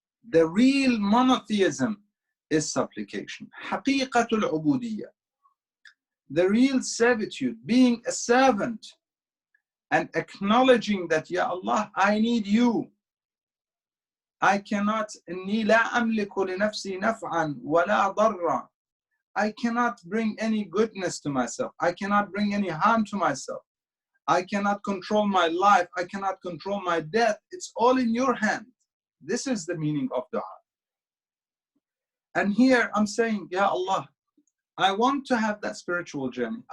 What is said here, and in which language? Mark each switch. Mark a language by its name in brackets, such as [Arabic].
[English] The real monotheism is supplication. Haqiqatul ubudiyya. The real servitude, being a servant and acknowledging that, Ya Allah, I need you. I cannot, [Arabic] إِنِّي لَا أَمْلِكُ لِنَفْسِي نَفْعًا وَلَا ضَرًّا. [English] I cannot bring any goodness to myself. I cannot bring any harm to myself. I cannot control my life. I cannot control my death. It's all in your hand. This is the meaning of dua. And here I'm saying, Ya Allah, I want to have that spiritual journey.